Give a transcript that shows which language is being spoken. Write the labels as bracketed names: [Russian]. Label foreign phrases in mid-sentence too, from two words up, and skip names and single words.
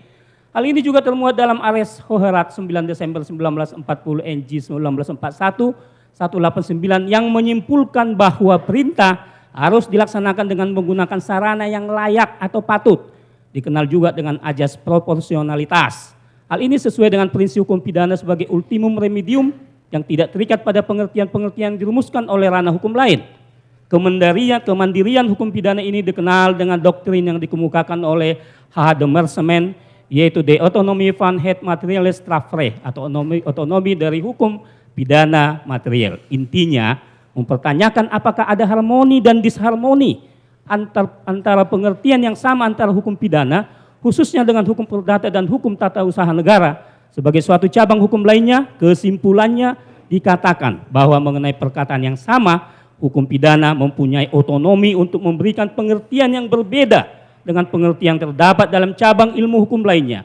[Indonesian] Hal ini juga termuat dalam Ares Hoherat 9 Desember 1940 NG 1941 189 yang menyimpulkan bahwa perintah harus dilaksanakan dengan menggunakan sarana yang layak atau patut, dikenal juga dengan ajas proporsionalitas. Hal ini sesuai dengan prinsip hukum pidana sebagai [Latin] ultimum remedium [Indonesian] yang tidak terikat pada pengertian-pengertian yang dirumuskan oleh ranah hukum lain. Kemandirian hukum pidana ini dikenal dengan doktrin yang dikemukakan oleh H. de Merseman, yaitu [Dutch] de autonomie van het materiële strafrecht [Indonesian] atau otonomi dari hukum pidana material. Intinya mempertanyakan apakah ada harmoni dan disharmoni antara pengertian yang sama antara hukum pidana, khususnya dengan hukum perdata dan hukum tata usaha negara. Sebagai suatu cabang hukum lainnya, kesimpulannya dikatakan bahwa mengenai perkataan yang sama, hukum pidana mempunyai otonomi untuk memberikan pengertian yang berbeda dengan pengertian yang terdapat dalam cabang ilmu hukum lainnya.